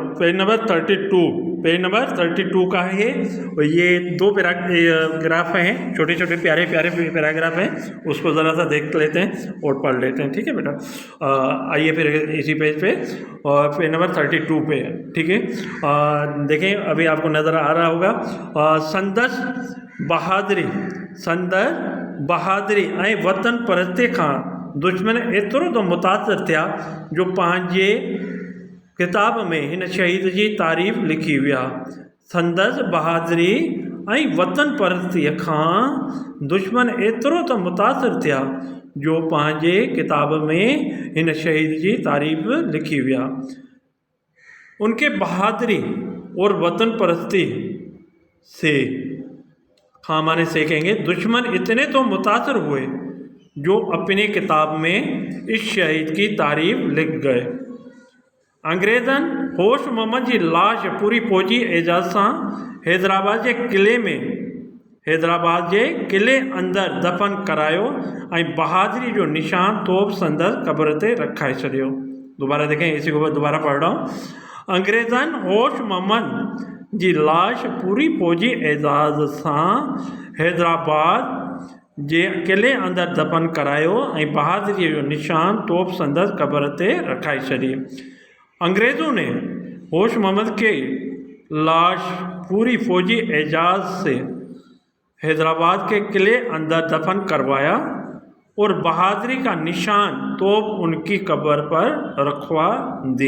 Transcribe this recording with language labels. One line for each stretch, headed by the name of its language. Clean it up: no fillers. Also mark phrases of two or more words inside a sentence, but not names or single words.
Urdu: پیج نمبر 32 کا ہے اور یہ دو پیراگراف ہیں، چھوٹے چھوٹے پیارے پیارے پیراگراف ہیں، اس کو ذرا سا دیکھ لیتے ہیں اور پڑھ لیتے ہیں. ٹھیک ہے بیٹا، آئیے پھر اسی پیج پہ، اور پیج نمبر 32 پہ ہے. ٹھیک ہے، دیکھیں ابھی آپ کو نظر آ رہا ہوگا.
Sindhi: संदस बहादुरी ऐं वतन परस्ती खां दुश्मन एतिरो तो मुतासिर थिया जो पंहिंजे किताब में हिन शहीद जी तारीफ़ लिखी विया। संदसि बहादुरी ऐं वतन परस्तीअ खां दुश्मन एतिरो तो मुतासिर थिया जो पंहिंजे किताब में हिन शहीद जी तारीफ़ लिखी विया।
Urdu: ان کے بہادری اور وطن پرستی سے خامانے سیکھیں گے. دشمن اتنے تو متاثر ہوئے جو اپنی کتاب میں اس شہید کی تعریف لکھ گئے.
Sindhi: अंग्रेज़न होश मोहम्मद जी लाश पूरी फौजी एजाज़ सां हैदराबाद जे किले अंदर दफ़न करायो ऐं बहादुरी जो निशान तोप संदसि क़ब्र ते रखाए छॾियो।
Urdu: دوبارہ دیکھیں، اسی کو دوبارہ پڑھ رہا ہوں.
Sindhi: अंग्रेज़न होश मोहम्मद जी लाश पूरी फौजी एजाज़ सां हैदराबाद जे किले अंदर दफ़न करायो ऐं बहादुरी जो निशान तोप संदसि क़ब्र ते रखाए छॾी।
Urdu: انگریزوں نے ہوش محمد کے لاش پوری فوجی اعزاز سے حیدرآباد کے قلعے اندر دفن کروایا اور بہادری کا نشان توپ ان کی قبر پر رکھوا دی.